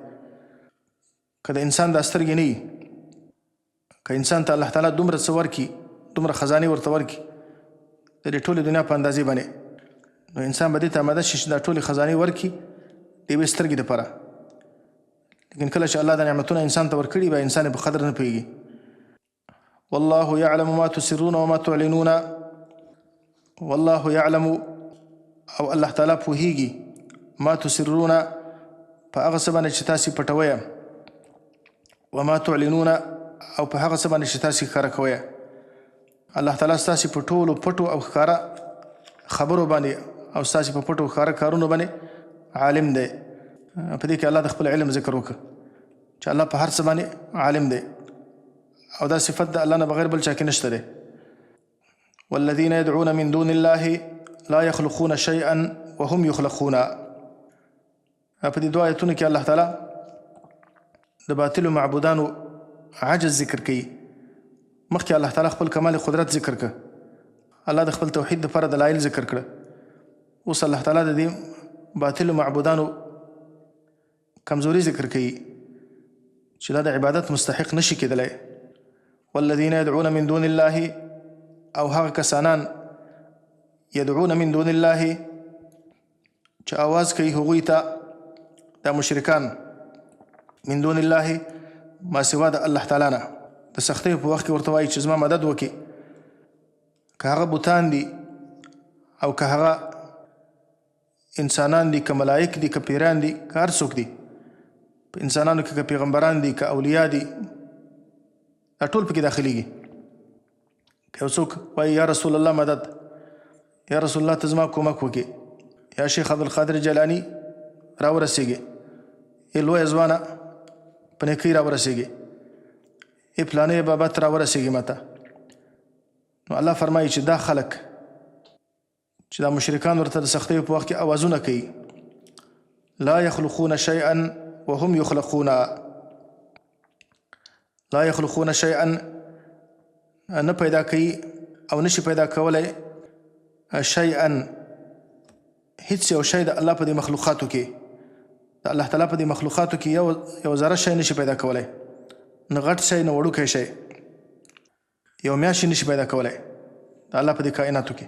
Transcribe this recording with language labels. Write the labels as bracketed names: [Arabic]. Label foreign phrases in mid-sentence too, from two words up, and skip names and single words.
[Pashto] که د انسان دا سترګې نه وي، که انسان ته الله تعالی دومره څه ورکړي، دومره خزانې ورته ورکړي د دې ټولې دنیا په اندازې باندې، نو انسان به دې ته آماده شي چې دا ټولې خزانې ورکړي د یوې سترګې دپاره. لیکن کله چې الله دا نعمتونه انسان ته ورکړي به انسان یې په قدر نه پوهېږي. [Arabic] والله یعلم ما تسرون وما تعلنون، والله يعلم [Pashto] او الله تعالی پوهیږي [Arabic] ما تسرون [Pashto] په هغه څه باندې چې تاسې پټوئ [Arabic] وما تعلنون [Pashto] او په هغه څه باندې چې تاسې ښکاره کوئ. الله تعالی ستاسې په ټولو پټو او ښکاره خبرو باندې او ستاسې په پټو ښکاره کارونو باندې عالم دی. په دې کې الله د خپل علم ذکر وکړه چې الله په هر څه باندې عالم دی او دا صفت د الله نه بغیر بل چا کې نشته دی. [Arabic] والذین يدعون من دون الله لا يخلقون شيئا وهم يخلقون. [Pashto] په دې دوه آیتونو کې الله تعالی د باطلو معبودانو عجز ذکر کوي. مخکې الله تعالی خپل کمال قدرت ذکر کړه، الله د خپل توحید لپاره دلایل ذکر کړه. اوس الله تعالی د دې باطلو معبودانو کمزوري ذکر کوي چې دا د عبادت مستحق نشي کېدلی. [Arabic] والذین يدعون من دون الله [Pashto] او هغه کسانان [Arabic] يدعون من دون الله [Pashto] چې آواز کوي هغوی ته دا مشرکان [Arabic] من دون الله [Pashto] ما سوا د الله تعالی نه د سختۍ په وخت کې ورته وایي چې زما مدد وکړي. که هغه بوتان دي او که هغه انسانان دي، که ملائک دي، که پیران دي، که هر څوک دي، په انسانانو کې که پیغمبران دي، که اولیاء دي، دا ټول پکې داخليږي. که یو څوک وایي [Arabic] یا رسول الله مدد، یا رسول الله [Pashto] ته زما کومک وکړي، یا شیخ عبدالقادر جیلاني راورسېږي، ای لویه ځوانه په نیکۍ راورسېږي، ای پلانې بابا ته راورسېږي ماته. نو الله فرمایي چې دا خلک چې دا مشرکان ورته د سختیو په وخت کې اوازونه کوي، [Arabic] لا يخلقون شيئا وهم يخلقون. لا يخلقون شيئا [Pashto] نه پیدا کوي او نشي پیدا کولی شیئا هیڅ یو شی د الله په دې مخلوقاتو کې، د الله تعالی په دې مخلوقاتو کې یو ذره شی نشي پیدا کولی، نه غټ شی نه وړوکی شی، یو میاشي نشي پیدا کولی د الله په دې کائناتو کې.